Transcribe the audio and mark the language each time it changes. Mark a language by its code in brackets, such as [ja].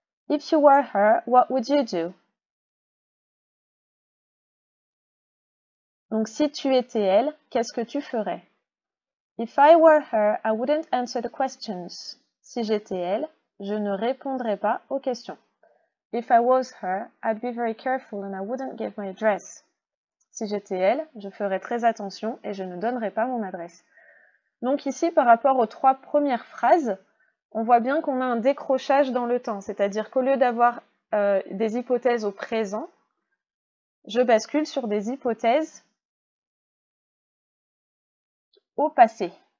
[en] If you were her, what would you do? [fr] Donc, si tu étais elle, qu'est-ce que tu ferais? [en] If I were her, I wouldn't answer the questions. [fr] Si j'étais elle, je ne répondrais pas aux questions. [en] If I was her, I'd be very careful and I wouldn't give my address. [fr] Si j'étais elle, je ferais très attention et je ne donnerais pas mon adresse. Donc ici, par rapport aux trois premières phrases, on voit bien qu'on a un décrochage dans le temps, c'est-à-dire qu'au lieu d'avoir des hypothèses au présent, je bascule sur des hypothèses au passé.